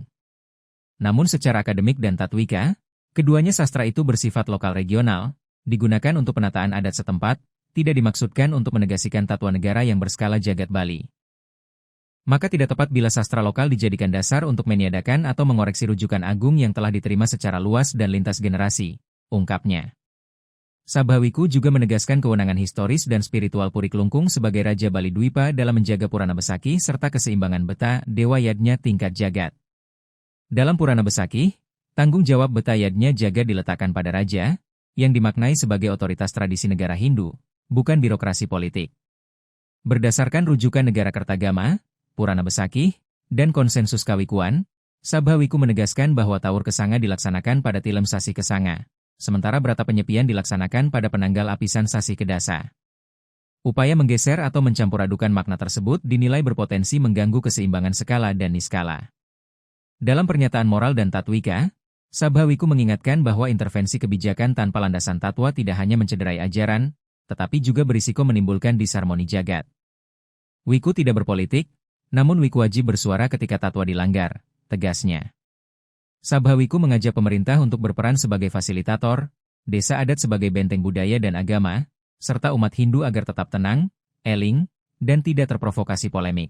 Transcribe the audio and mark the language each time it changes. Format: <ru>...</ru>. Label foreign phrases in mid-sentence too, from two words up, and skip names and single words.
<id>Namun secara akademik dan tatwika, keduanya sastra itu bersifat lokal regional, digunakan untuk penataan adat setempat, tidak dimaksudkan untuk menegasikan tatwa negara yang berskala jagat Bali. Maka tidak tepat bila sastra lokal dijadikan dasar untuk meniadakan atau mengoreksi rujukan agung yang telah diterima secara luas dan lintas generasi, ungkapnya. Sabhawiku juga menegaskan kewenangan historis dan spiritual Puri Klungkung sebagai Raja Bali Dwipa dalam menjaga Purana Besakih serta keseimbangan Beta Dewa Yadnya tingkat jagat. Dalam Purana Besakih, tanggung jawab Beta Yadnya jagat diletakkan pada Raja, yang dimaknai sebagai otoritas tradisi negara Hindu, bukan birokrasi politik. Berdasarkan rujukan negara Kertagama, Purana Besakih, dan konsensus Kawikuan, Sabhawiku menegaskan bahwa Taur Kesanga dilaksanakan pada Tilem Sasi Kesanga, sementara Brata Penyepian dilaksanakan pada penanggal apisan Sasi Kedasa. Upaya menggeser atau mencampuradukan makna tersebut dinilai berpotensi mengganggu keseimbangan skala dan niskala. Dalam pernyataan moral dan tatwika, Sabhawiku mengingatkan bahwa intervensi kebijakan tanpa landasan tatwa tidak hanya mencederai ajaran, tetapi juga berisiko menimbulkan disharmoni jagat. Wiku tidak berpolitik, namun Wiku wajib bersuara ketika tatwa dilanggar, tegasnya. Sabhawiku mengajak pemerintah untuk berperan sebagai fasilitator, desa adat sebagai benteng budaya dan agama, serta umat Hindu agar tetap tenang, eling, dan tidak terprovokasi polemik.</id>